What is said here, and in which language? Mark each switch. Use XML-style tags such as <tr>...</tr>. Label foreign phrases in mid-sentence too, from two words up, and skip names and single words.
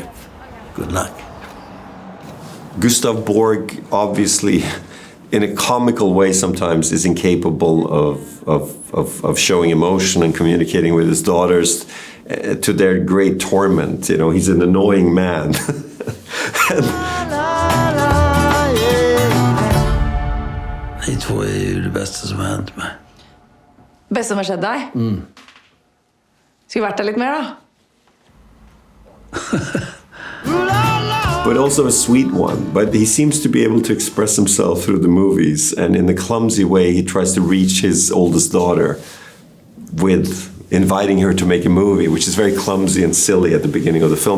<en>Good luck. Gustav Borg, obviously, in a comical way sometimes, is incapable of showing emotion and communicating with his daughters to their great torment. You know, he's an annoying man.</en> <sv>Ni två är ju det bästa som har hänt mig.</sv> <no>Beste som har skjedd deg? Skulle vært der litt mer, da?</no> <en>But also a sweet one. But he seems to be able to express himself through the movies, and in the clumsy way, he tries to reach his oldest daughter with inviting her to make a movie, which is very clumsy and silly at the beginning of the film.</en>